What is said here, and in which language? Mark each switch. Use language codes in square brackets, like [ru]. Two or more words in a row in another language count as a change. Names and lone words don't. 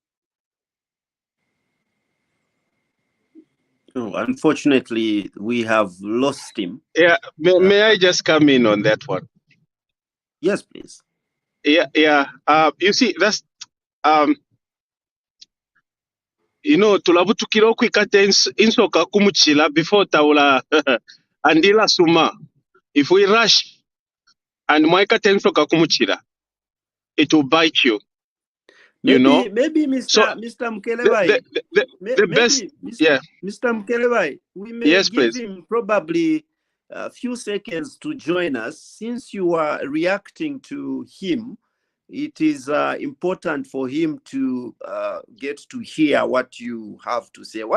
[en] Oh, unfortunately, we have lost him. Yeah, may I just come in on that one? Yes, please. Yeah. You see, that's you know, [bem] tulabutukira okwikata insoka kumuchila before taula andila suma. [en] If we rush and [bem] mwaikata insoka kumuchila, [en] it will bite you. You know. Maybe Mr. So Mr. Mukelabai, the best, yeah. Mr. Mukelabai, we may Yes, give please. him probably a few seconds to join us. Since you are reacting to him, it is important for him to get to hear what you have to say.